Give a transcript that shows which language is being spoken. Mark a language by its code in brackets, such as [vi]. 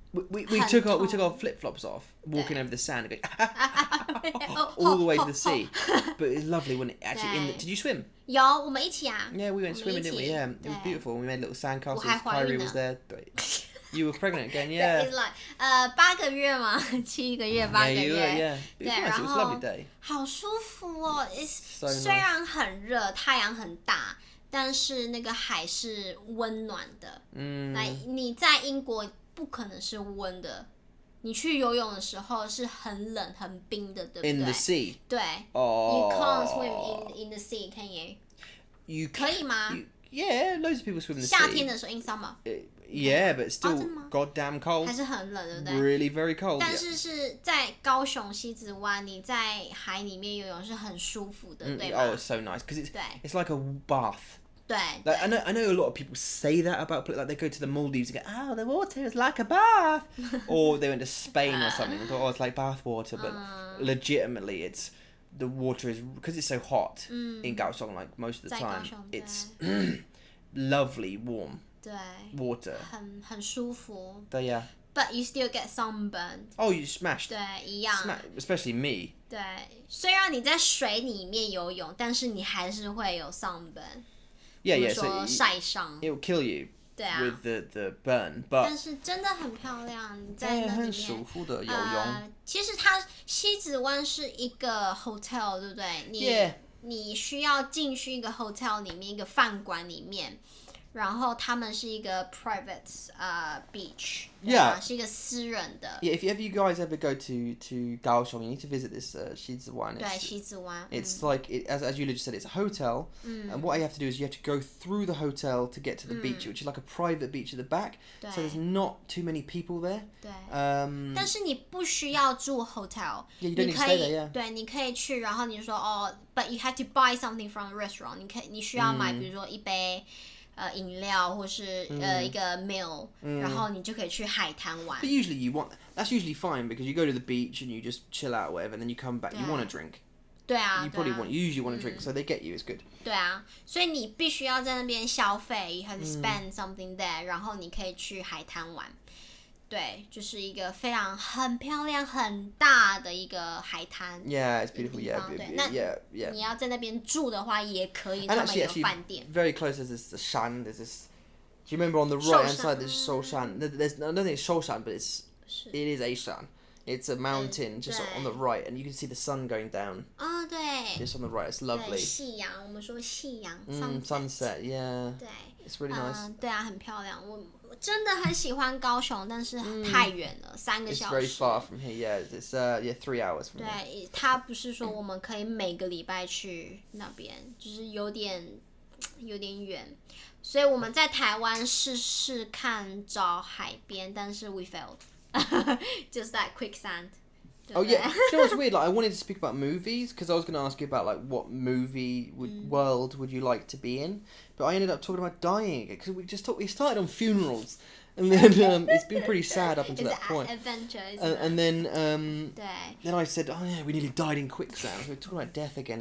[en] We took our flip flops off, walking over the sand, and going all the way to the sea. But it's lovely when it actually. Did you swim? [zh] 有，我们一起啊。 [en] Yeah, we went swimming, didn't we? Yeah, it was beautiful. We made little sand castles. Kyrie was there. You were pregnant again, yeah. It's like [zh] 8个月嘛，7个月8个月。 [en] Yeah, it was nice. It was a lovely day. [zh] 好舒服哦。虽然很热，太阳很大，但是那个海是温暖的。你在英国不可能是温的。你去游泳的时候是很冷很冰的，对不对 [en] ？In the sea. [zh] 对。 [en] You can't swim in the sea, can you? You [zh] 可以吗 [en] ？Yeah, loads of people swim in the sea. [zh] 夏天的时候 [en] in summer. Yeah, but still goddamn cold. [zh] 还是很冷，对不对 [en] ？Really very cold. [zh] 但是是在高雄西子湾，你在海里面游泳是很舒服的，对吧 [en] ？Oh, it's so nice because it's like a bath. [zh] 对 [en] Like, I know a lot of people say that about, like, they go to the Maldives and go, oh, the water is like a bath. Or they went to Spain or something and go, oh, it's like bath water. But legitimately, the water is, because it's so hot in Kaohsiung, like, most of the time, it's lovely, warm water. [zh] 很舒服。对呀。 [en] But you still get sunburned. Oh, you smashed. [zh] 对，一样。 [en] Especially me. [zh] 对，虽然你在水里面游泳，但是你还是会有 sunburn。 [en] Yeah, [zh] so 晒伤。 [en] It will kill you. [zh] 对啊。 [en] With the burn, but. [zh] 但是真的很漂亮，你在那里面。很舒服的游泳。其实它西子湾是一个 hotel， 对不对？你需要进去一个 hotel 里面，一个饭馆里面。然后他们是一个 private beach， 是一个私人的。 [en] Yeah, if you guys ever go to Kaohsiung, you need to visit this 西子湾。 [zh] 对，西子湾。 [en] It's like as Yulia just said, it's a hotel, and what you have to do is you have to go through the hotel to get to the beach, which is like a private beach at the back. So there's not too many people there. [zh] 对。但是你不需要住 hotel。 [en] Yeah, you don't need to stay there. Yeah. [zh] 对，你可以去，然后你说 [en] but you have to buy something from a restaurant. [zh] 你需要买，比如说一杯。饮料或是一个 meal， 然后你就可以去海滩玩。 [en] But usually that's usually fine because you go to the beach and you just chill out or whatever, and then you come back. You want a drink. [zh] 对啊。 [en] You usually want a drink, so they get you. It's good. [zh] 对啊，所以你必须要在那边消费 ， [en] you have to spend something there， [zh] 然后你可以去海滩玩。对，就是一个很漂亮、很大的一个海滩。 [en] Yeah, it's beautiful. Yeah. [zh] 那你要在那边住的话，也可以，他们有饭店。 [en] Very close, there's this shan. There's this. Do you remember on the right hand side there's Shoshan? There's I don't think it's Shoshan, but it is a shan. It's a mountain just on the right, and you can see the sun going down. [zh] 哦，对。 [en] Just on the right, it's lovely. [zh] 对，夕阳，我们说夕阳 [en] sunset, yeah. [zh] 对 [en] It's really nice. [zh] 对啊，很漂亮。我真的很喜欢高雄，但是太远了，3个小时。 [en] It's very far from here, yeah. It's 3 hours from here. [zh] 对，它不是说我们可以每个礼拜去那边，就是有点远。所以我们在台湾试试看找海边，但是 [en] we failed. Just that quicksand. Oh yeah, you know what's weird? Like I wanted to speak about movies because I was going to ask you about like what movie world would you like to be in, but I ended up talking about dying again because we started on funerals, and then it's been pretty sad up until that point. Adventures. And then I said, oh yeah, we nearly died in quicksand. We're talking about death again.